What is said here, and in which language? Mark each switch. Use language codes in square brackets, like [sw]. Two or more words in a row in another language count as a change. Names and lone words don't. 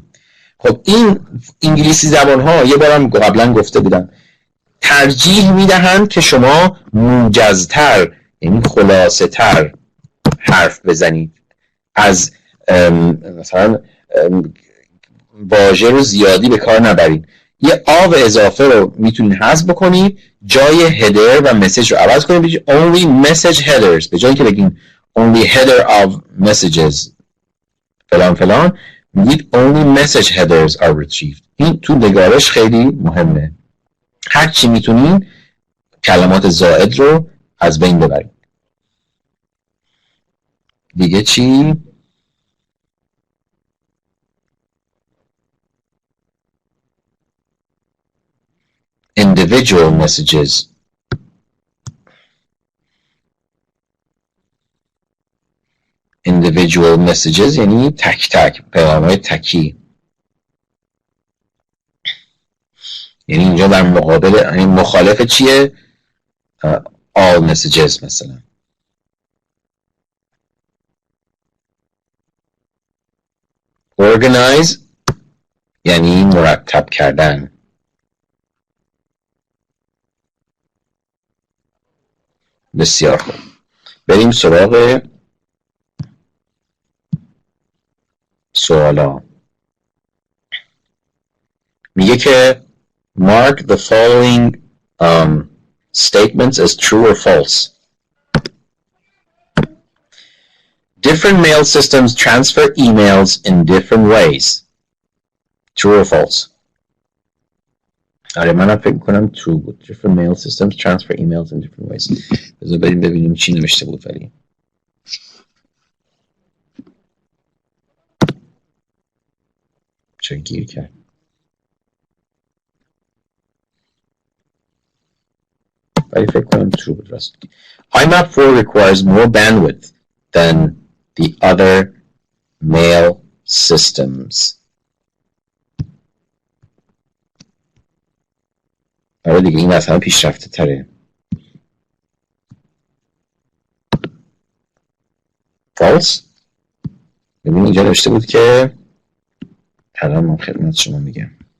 [fa] خب این انگلیسی زبان ها یه بارم قبلا گفته بودم ترجیح میدهند که شما موجزتر یعنی خلاصه تر حرف بزنید، از مثلا واژه رو زیادی به کار نبرید. یه آو اضافه رو میتونید حذف بکنید، جای هدر و مسیج رو عوض کنید بگید [en] only message headers، [fa] به جایی که بگید [en] only header of messages [fa] فلان فلان میگید [en] only message headers are retrieved. [fa] این تو نگارش خیلی مهمه، هر چی میتونید کلمات زائد رو از بین ببرید. دیگه چی؟ [en] individual messages. individual messages [fa] یعنی تک تک، پیام‌های تکی. یعنی اینجا در مقابل، یعنی مخالف چیه؟ [en] all messages [fa] مثلا. organize یعنی مرتب کردن. بسیار خوب، بریم سراغ سوالا. میگه که [en] mark the following statements as true or false. Different mail systems transfer emails in different ways. True or false? [fa] آره منم فکر میکنم true بود. [en] Different mail systems transfer emails in different ways. [fa] بذار بریم ببینیم چی نوشته بود. ولی چه گیر کرد. ولی فکر کنم true بود راست. [en] IMAP4 requires more bandwidth than the other mail systems. [fa] آره دیگه این از همه پیشرفته تره. false. ببین اینجا نوشته بود که الان من خدمت شما میگم.